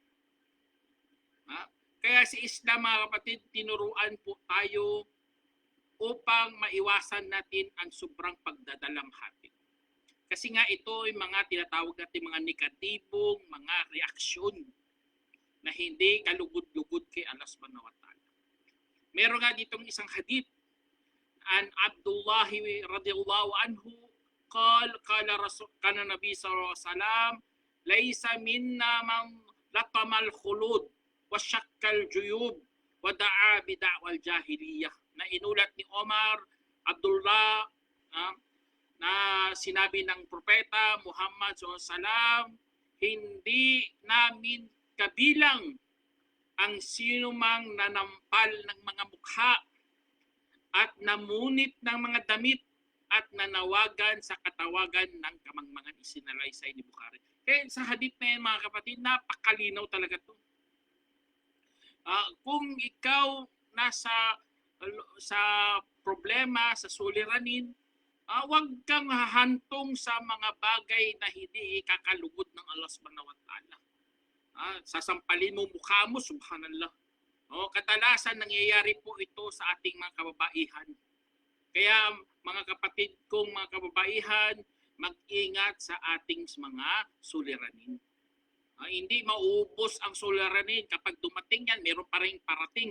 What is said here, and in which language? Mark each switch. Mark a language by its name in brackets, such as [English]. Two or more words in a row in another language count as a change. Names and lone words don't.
[Filipino] Kaya sa Islam mga kapatid, tinuruan po tayo upang maiwasan natin ang sobrang pagdadalamhati. Kasi nga ito ay mga tinatawag natin mga negatibong mga reaksyon na hindi kalugod-lugod kay Allah [Arabic] سبحانه وتعالى. [Filipino] Meron nga ditong isang hadith [Arabic] عن عبد الله رضي الله عنه قال رسول كان نبي صلى الله عليه وسلم ليس منا من لطم الخدود وشق الجيوب ودعا بدعوى الجاهلية. [Filipino] Na inulat ni Omar Abdullah na sinabi ng propeta Muhammad [Arabic] صلى الله عليه وسلم, [Filipino] hindi namin kabilang ang sinumang nanampal ng mga mukha at namunit ng mga damit at nanawagan sa katawagan ng kamangmangan, isinalaysay ni Bukhari. Kaya sa hadith na yan mga kapatid, napakalinaw talaga to. Kung ikaw nasa sa problema, sa suliranin, huwag kang hahantong sa mga bagay na hindi ikakalugod ng Allah [Arabic] سبحانه وتعالى. [Filipino] Sasampalin mo mukha mo, subhanallah. Kadalasan nangyayari po ito sa ating mga kababaihan. Kaya mga kapatid kong mga kababaihan, mag-ingat sa ating mga suliranin. Hindi mauubos ang suliranin. Kapag dumating yan, meron pa rin parating.